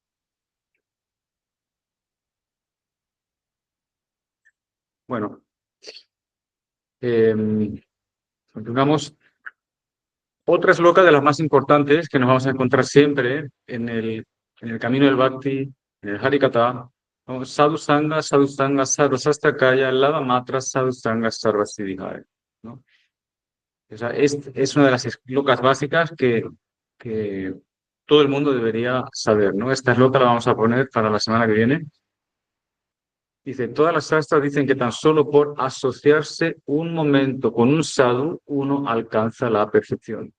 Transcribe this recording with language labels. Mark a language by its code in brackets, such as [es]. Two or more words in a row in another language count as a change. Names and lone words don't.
[es] Bueno, continuamos. Otra sloka de las más importantes que nos vamos a encontrar siempre en el camino del Bhakti, en el Harikatha, ¿no? [sa] Sadhu Sangha, Sadhu Sangha, Sarva Sastrakaya, Lava Matra, Sadhu Sangha, Sarva Siddhikaya, [es] ¿no? O sea, es una de las slokas básicas que todo el mundo debería saber, ¿no? Esta sloka la vamos a poner para la semana que viene. Dice, todas las sastras dicen que tan solo por asociarse un momento con un sadhu, uno alcanza la perfección.